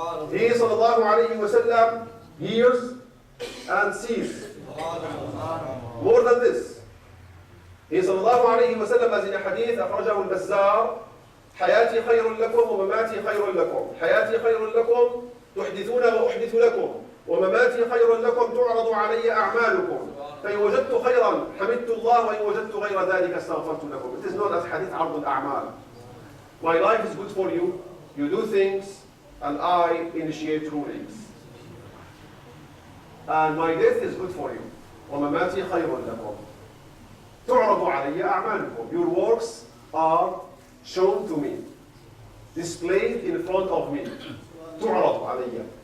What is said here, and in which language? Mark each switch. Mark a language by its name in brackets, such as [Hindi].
[English] He sallallahu alayhi wa sallam hears and sees. More than this. [Arabic] He sallallahu alayhi wa sallam, [English] as in a hadith [Arabic] أخرجه البزار, حياتي خير لكم ومماتي خير لكم. حياتي خير لكم تحدثون وأحدث لكم. ومماتي خير لكم تعرض علي أعمالكم. فإن وجدت خيرا حمدت الله وإن وجدت غير ذلك استغفرت لكم. [English] It is known as hadith [Arabic] عرض الأعمال. [English] My life is good for you. You do things and I initiate rulings. And my death is good for you. [Arabic] ومماتي خير لكم. تعرض علي أعمالكم. [English] Your works are shown to me, displayed in front of me. [Arabic] تعرض علي.